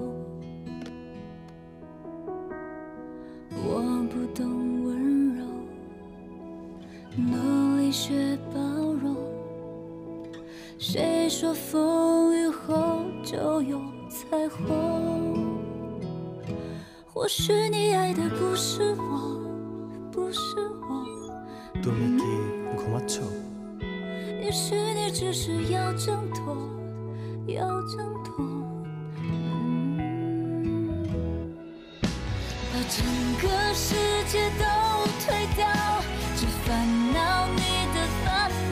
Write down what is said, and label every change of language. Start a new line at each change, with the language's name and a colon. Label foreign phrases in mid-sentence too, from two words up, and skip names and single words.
Chinese: 我不懂温柔，努力学包容。谁说风雨后就有彩虹？或许你爱的不是我，不是我。
Bangla: তুমি কি ঘুমাচ্ছ?
Chinese: 也许你只是要挣脱，要挣脱。把整个世界都推掉，只烦恼你的烦恼。